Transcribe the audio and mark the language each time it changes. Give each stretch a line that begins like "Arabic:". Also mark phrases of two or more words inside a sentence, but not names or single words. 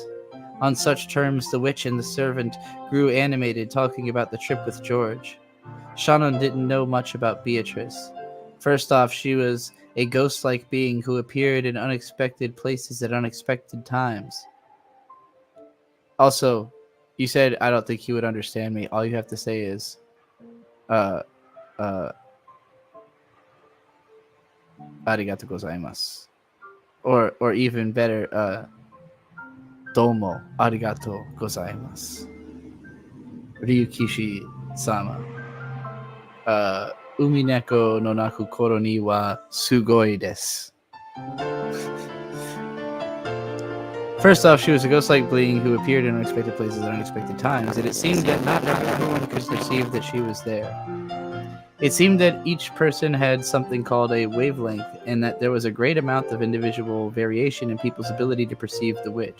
English: On such terms, the witch and the servant grew animated, talking about the trip with George. Shannon didn't know much about Beatrice. First off, she was a ghost-like being who appeared in unexpected places at unexpected times. Also, you said I don't think he would understand me. All you have to say is,
Japanese: uh, ありがとうございます.
English: Or even better,
Japanese: どうもありがとうございます. Ryukishi-sama. Umineko no naku koro ni はすごいです.
English: First off, she was a ghost-like being who appeared in unexpected places at unexpected times, and it seemed that not everyone could perceive that she was there. It seemed that each person had something called a wavelength, and that there was a great amount of individual variation in people's ability to perceive the witch.